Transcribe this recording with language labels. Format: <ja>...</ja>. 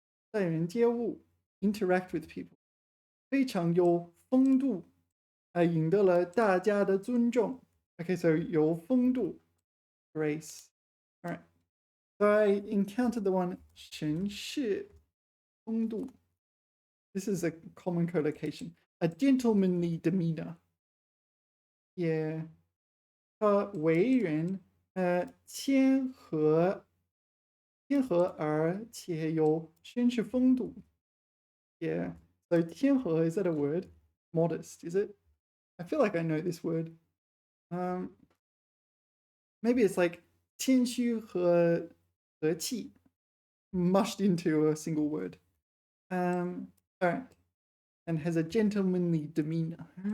<zh>待人接物,</zh> <en>interact with people.</en> <zh>非常有风度, 赢得了大家的尊重.</zh> <en>Okay, so 有风度, grace. All right. So I encountered the one 绅士风度. This is a common collocation. A gentlemanly demeanor. Yeah.</en> <zh>他为人谦和而且有绅士风度.</zh> <en>Yeah. So 谦和, is that a word? Modest, is it? I feel like I know this word. Maybe it's like 谦虚和和气 mushed into a single word. All right. And has a gentlemanly demeanor.</en>